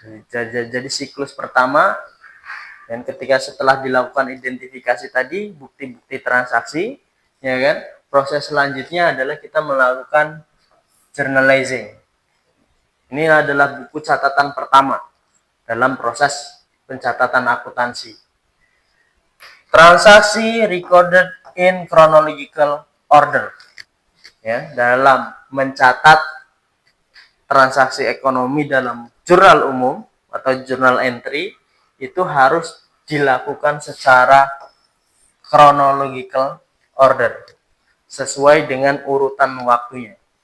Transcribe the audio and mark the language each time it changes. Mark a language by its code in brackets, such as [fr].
[id] Jadi siklus pertama, dan ketika setelah dilakukan identifikasi tadi, bukti-bukti transaksi, ya kan, proses selanjutnya adalah kita melakukan journalizing. Ini adalah buku catatan pertama dalam proses pencatatan akuntansi. [en] Transaksi recorded in chronological order. [id] Ya, dalam mencatat transaksi ekonomi dalam jurnal umum atau journal entry itu harus dilakukan secara chronological order sesuai dengan urutan waktunya.